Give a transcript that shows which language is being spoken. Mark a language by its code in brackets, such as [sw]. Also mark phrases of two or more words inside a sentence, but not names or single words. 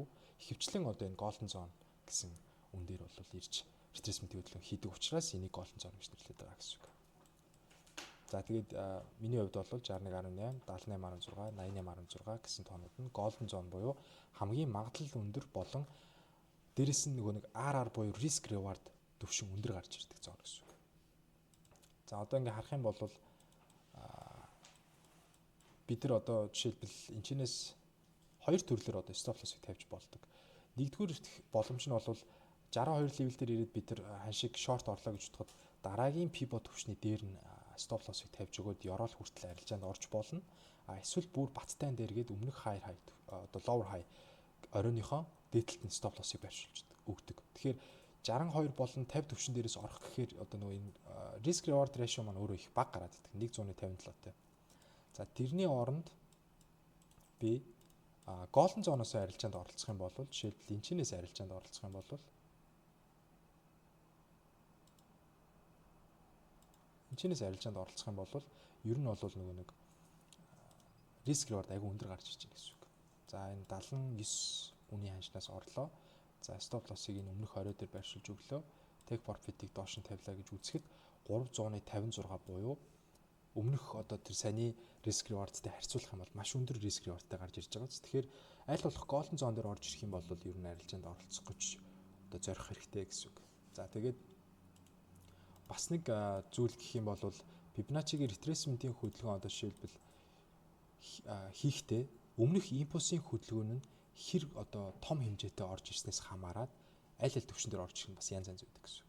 [mn] Ихэвчлэн одоо энэ [en] golden zone [mn] гэсэн үн дээр бол ирж retracement-ийн хөдөлгөөн хийдэг учраас энийг [en] golden zone [mn] гэж нэрлэдэг байгаа гэсэн үг. За тэгээд миний хувьд бол 61.8, 78.6, 88.6 гэсэн тоонууд нь [en] golden zone [mn] буюу хамгийн магадлал өндөр болон дээрэс нь нөгөө нэг RR буюу [en] risk reward [mn] төвшин өндөр гарч ирдэг зон гэсэн үг. За одоо ингээ харах юм бол бид нар одоо жишээлбэл энэчнээс хоёр төрлөөр одоо [en] stop loss-ыг [mn] тавьж болдог. Нэгдүгээр боломж нь бол 62 левел дээр ирээд бид нар ханшиг short орлоо гэж бодоход дараагийн pivot төвшний дээр нь [en] stop loss-ыг [mn] тавьж өгөөд ёроол хүртэл арилжаанд орж болно. Эсвэл бүр баттайн дээргээд өмнөх high одоо [en] lower high [mn] оройныхоо дээдлэлт нь стоп лоссыг байршуулж өгдөг. Тэгэхээр 62 болон 50 төвшин дээрээс орох гэхээр одоо нөгөө энэ [en] risk reward ratio [mn] маань өөрөө их бага гараад идэг. 157-тэй. За тэрний оронд би голден зооноос арилжаанд оролцох юм бол жишээлбэл энэчнээс арилжаанд оролцох юм бол ер нь бол нөгөө нэг [en] risk reward [mn] айгүй өндөр гарч ирж байгаа гэсэн үг. За энэ 79 үнийн ханшнаас орлоо. За [en] stop loss-ыг [mn] энэ өмнөх 20 дээр байршуулж өглөө. [en] Take profit-ийг [mn] доош нь тавилаа гэж үзэхэд 356 буюу өмнөх одоо тэр саний [en] risk reward-тэй [mn] харьцуулах юм бол маш өндөр [en] risk reward-тай [mn] гарч ирж байгаа. Тэгэхээр аль болох [en] golden zone [mn] дээр орж ирэх юм бол ер нь арилжаанд оролцох гэж одоо зорих хэрэгтэй гэсэн үг. За тэгээд бас нэг зүйл гэх юм бол Fibonacci-гийн retracement-ийн хөдөлгөөн одоо жишээлбэл хийхдээ өмнөх импульсийн хөдөлгөөн нь хэр одоо том хэмжээтэй орж ирснээс хамаарат аль төвшин дээр орж ирэх нь бас янз янз байдаг гэсэн.